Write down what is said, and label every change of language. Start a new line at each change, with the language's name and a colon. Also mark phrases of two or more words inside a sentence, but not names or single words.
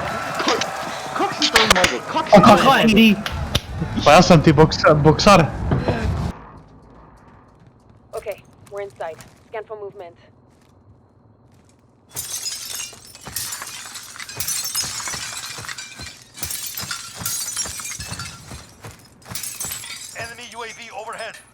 Croatian: Kak si to zmago? Kak si to zmago? Pa ja sam ti boksar.
English: Okay, we're inside. Scan for movement. Enemy UAV overhead.